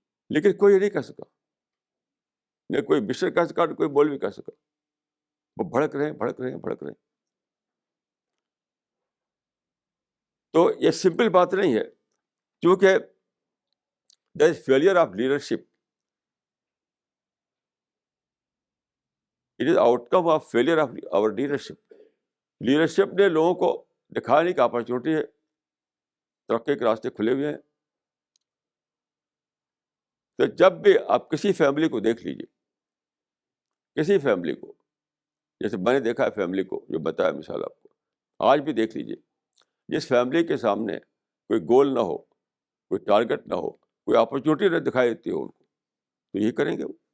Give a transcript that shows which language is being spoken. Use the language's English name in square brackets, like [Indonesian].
[Urdu] لیکن کوئی یہ نہیں کہہ سکا, نہ کوئی مشر کہہ سکا, نہ کوئی مولوی کہہ سکا. وہ بھڑک رہے ہیں. تو یہ سمپل بات نہیں ہے, کیونکہ [English] there is failure of leadership. It is outcome of failure of our leadership. [Urdu] Leadership نے لوگوں کو دکھانے کی اپرچونیٹی ہے, ترقی کے راستے کھلے ہوئے ہیں. تو جب بھی آپ کسی فیملی کو دیکھ لیجیے, کسی فیملی کو, جیسے میں نے دیکھا ہے فیملی کو, جو بتایا مثال آپ کو, آج بھی دیکھ لیجیے, جس فیملی کے سامنے کوئی گول نہ ہو, کوئی ٹارگٹ نہ ہو, کوئی اپرچونیٹی نہ دکھائی دیتی ہو ان کو, تو یہی کریں گے وہ.